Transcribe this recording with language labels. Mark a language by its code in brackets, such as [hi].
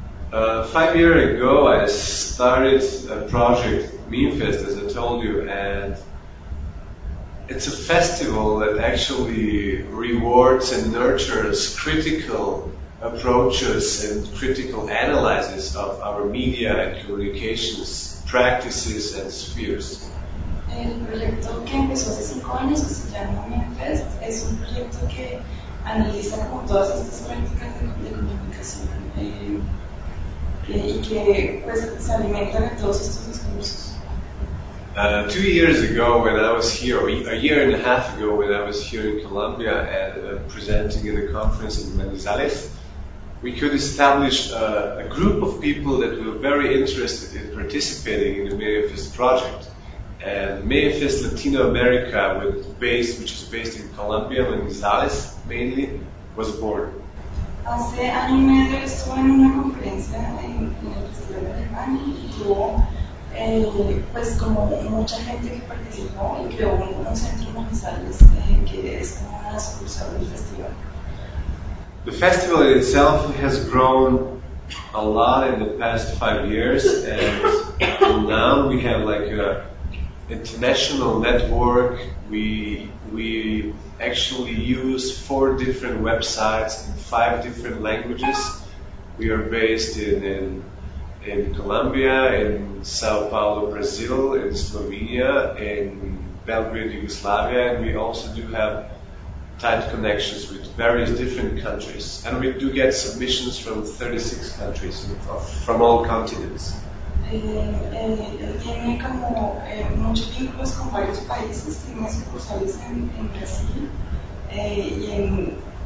[en] 5 years ago, I started a project, MIMIFEST, as I told you, and it's a festival that actually rewards and nurtures critical approaches and critical analyses of our media and communications practices and spheres. [es] El proyecto que empezó hace 5 años, que se llama MIMIFEST, es un proyecto que analiza como todas estas prácticas de comunicación y que pues se alimenta de todos estos discursos. [en] 2 years ago when I was here, a year and a half ago when I was here in Colombia and presenting at a conference in Manizales, we could establish a group of people that were very interested in participating in the MIMIFEST project. And MIMIFEST Latino America, which is based in Colombia, Manizales mainly, was born. [es] Hace año y medio estuve en una conferencia en el Festival de Alemania y tuvo pues como mucha gente que participó y creó un centro de Manizales que es como una sucursal del festival. [en] The festival in itself has grown a lot in the past 5 years, and now we have like a international network. We actually use 4 different websites in 5 different languages. We are based in Colombia, in Sao Paulo, Brazil, in Slovenia, in Belgrade, Yugoslavia, and we also do have tight connections with various different countries. And we do get submissions from 36 countries, from all continents. [es] Tiene como muchos vínculos con varios países, tiene sucursales en Brasil y en